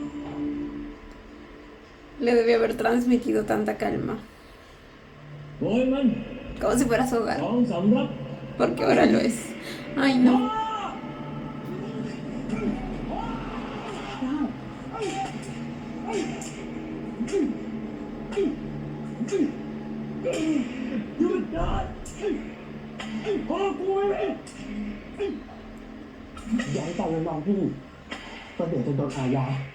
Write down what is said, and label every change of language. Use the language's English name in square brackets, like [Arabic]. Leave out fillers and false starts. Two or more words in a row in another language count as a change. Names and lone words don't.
[Spanish] Le debía haber transmitido tanta calma. [Thai] โอยมัน [Spanish] Como si fuera su ส hogar. [Thai] องสำรับ [Spanish] Porque ahora lo es. Ay, no. [Thai] หยุดนะพ่อกูไม่อย่าให้ตาเลยมองพี่ก็เดี๋ยวจะโดนอาญา